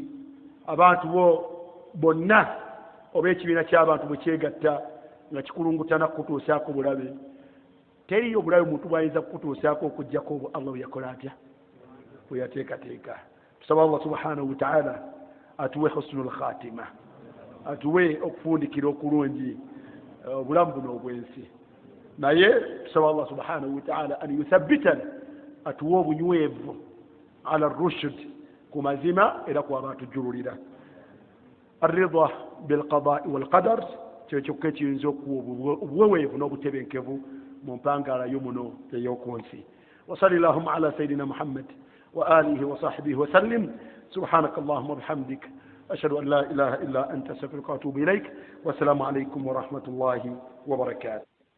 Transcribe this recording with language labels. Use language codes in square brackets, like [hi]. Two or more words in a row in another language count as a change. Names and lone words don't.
[lg] abantu bonna oba ekibiina ky'abantu bwe kyegatta nga kikulungutana kukutuusaako bulabe teriyo obulabe omuntu bwayinza kukutuusaako okuggyako Allah bwe yakola atya bwe yateekateeka tusaba Allah [ar] سبحانه وتعالى [lg] atuwe [ar] حسن الخاتمة [lg] atuwe okufundikira okulungi obulamu buno obwensi naye tusaba Allah [ar] سبحانه وتعالى أن يثبتنا [lg] atuwe obunywevu [ar] على رشد [lg] ku mazima era ku abantu jjululira [ar] الرضا بالقضاء والقدر [lg] kyokka ekiyinza okuwa obuweweevu n'obutebenkevu mu mpangala y'omuno ey'okunsi [ar] وصل اللهم على سيدنا محمد وآله وصحبه وسلم. سبحانك اللهم وبحمدك، أشهد أن لا إله إلا أنت، أستغفرك وأتوب إليك. والسلام عليكم ورحمة الله وبركاته.